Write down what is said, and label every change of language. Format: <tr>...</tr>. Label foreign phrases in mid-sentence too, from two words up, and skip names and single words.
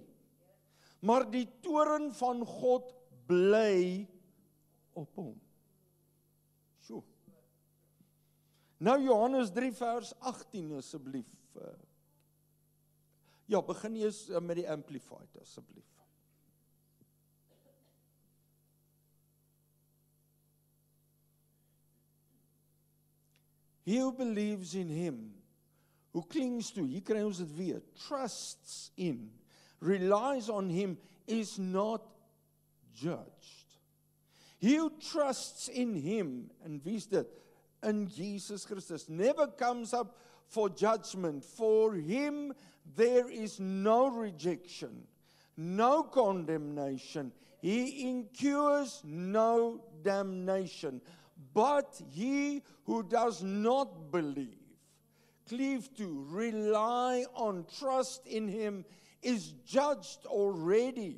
<af>Maar die toorn van God bly op hom. So. Nou Johannes 3 vers 18 asseblief. Ja, begin eers met die Amplified asseblief.</af> <en>He who believes in him, who clings to,</en> <af>hier kry ons dit weer,</af> <en>trusts in, relies on him, is not judged. He who trusts in him,</en> <af>en wie is dit? In Jesus Christus,</af> <en>never comes up for judgment. For him there is no rejection, no condemnation. He incurs no damnation. But he who does not believe, cleave to, rely on, trust in him, is judged already.</en>